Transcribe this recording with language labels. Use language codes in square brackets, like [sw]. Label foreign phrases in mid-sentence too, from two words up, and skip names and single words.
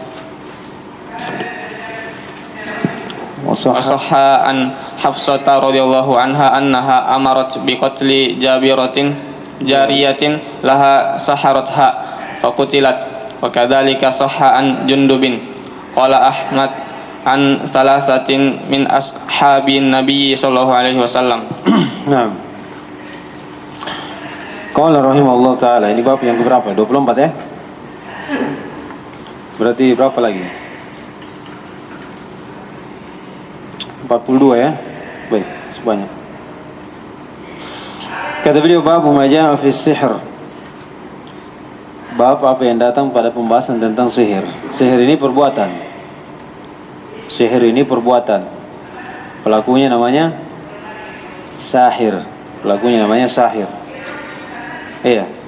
[ar] وصح عن حفصة رضي الله عنها أنها أمرت بقتل جارية لها سحرتها فقتلت وكذلك صح عن جندب. قال أحمد عن 3 من أصحاب النبي صلى الله عليه وسلم. [id] Nah. [ar] قال رحمه الله تعالى. [id] Ini bab yang berapa? 24 ya? Berarti berapa lagi? 42 ya? Baik, sebanyak. Kata beliau [ar] باب ما جاء في السحر. [id] Bab apa yang datang pada pembahasan tentang sihir. Sihir ini perbuatan. Pelakunya namanya sahir. Iya.